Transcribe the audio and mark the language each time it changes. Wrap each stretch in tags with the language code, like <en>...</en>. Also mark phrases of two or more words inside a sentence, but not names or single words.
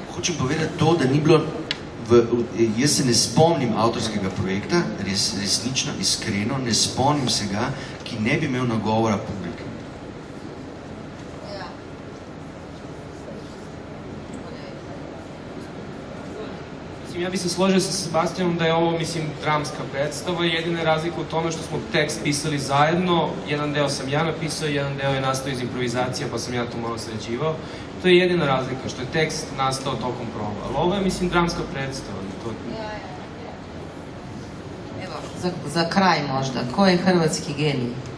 <sl>Hočem povedati to, da ni bilo, jaz se ne spomnim avtorskega projekta, resnično, iskreno, ne spomnim se ga, ki ne bi imel nagovora publike.</sl> <sr>Ja bi se složio sa Sebastianom da je ovo, mislim, dramska predstava. Jedina je razlika u tome što smo tekst pisali zajedno. Jedan deo sam ja napisao, jedan deo je nastao iz improvizacija, pa sam ja to malo sređivao. To je jedina razlika, što je tekst nastao tokom proba. Ali ovo je, mislim, dramska predstava. Evo, za kraj možda, ko je hrvatski genij?</sr>